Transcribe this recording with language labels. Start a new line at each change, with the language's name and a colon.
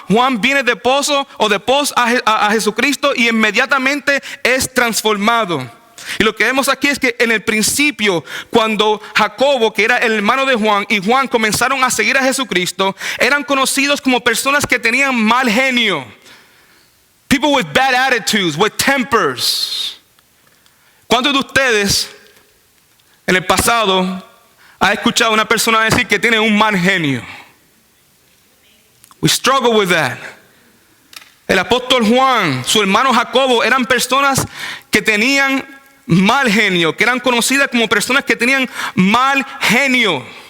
Spanish: Juan viene de pos a Jesucristo y inmediatamente es transformado. Y lo que vemos aquí es que en el principio, cuando Jacobo, que era el hermano de Juan, y Juan comenzaron a seguir a Jesucristo, eran conocidos como personas que tenían mal genio.
English: People with bad attitudes, with tempers.
Spanish: ¿Cuántos de ustedes en el pasado han escuchado a una persona decir que tiene un mal genio?
English: We struggle with that.
Spanish: El apóstol Juan, su hermano Jacobo, eran personas que tenían mal genio, que eran conocidas como personas que tenían mal genio.